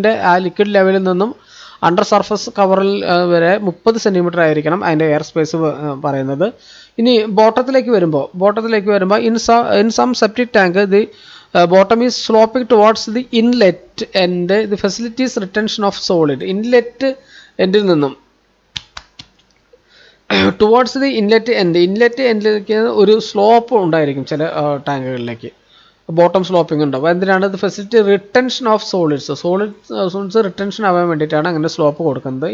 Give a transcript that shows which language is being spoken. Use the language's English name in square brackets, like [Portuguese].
[Malayalam] ആ ലിക്വിഡ് ലെവലിൽ നിന്നും അണ്ടർ സർഫസ് കവറിൽ വരെ 30 centimeter ആയിരിക്കണം അതിൻ്റെ എയർ സ്പേസ് പറയുന്നത്. ഇനി ബോട്ടത്തിലേക്ക് വരുമ്പോൾ [English] In some septic tank the bottom is sloping towards the inlet and the facilities retention of solid. [Malayalam] Inlet എൻഡിൽ നിന്നും ടുവാർഡ്സ് ദി ഇൻലെറ്റ് എൻഡിലേക്ക് ഒരു സ്ലോപ്പ് ഉണ്ടായിരിക്കും ചില ടാങ്കുകളിലേക്ക്, ബോട്ടം സ്ലോപ്പിംഗ് ഉണ്ടാവും. എന്തിനാണ്? ഇത് [English] facility retention of solids [Malayalam] retention ആവാൻ വേണ്ടിയിട്ടാണ് അങ്ങനെ സ്ലോപ്പ് കൊടുക്കുന്നത്.